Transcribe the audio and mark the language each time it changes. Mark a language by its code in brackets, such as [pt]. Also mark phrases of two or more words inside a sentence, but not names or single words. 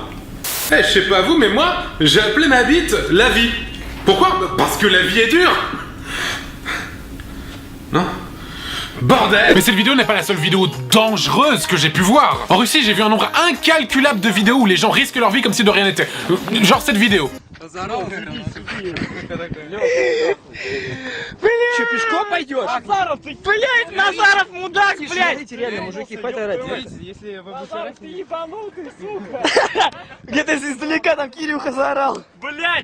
[fr] Je sais pas vous, mais moi, j'ai appelé ma bite la vie. Pourquoi? Parce que la vie est dure. Non? Bordel! Mais cette vidéo n'est pas la seule vidéo dangereuse que j'ai pu voir. En Russie, j'ai vu un nombre incalculable de vidéos où les gens risquent leur vie comme si de rien n'était. Genre cette vidéo. [ru] Че, пешком пойдешь? Назаров, ты, блядь, Назаров, мудак, блядь! Реально, мужики, если вы Назаров, ты ебанутый, сука! Где-то издалека там Кирюха заорал. Блядь!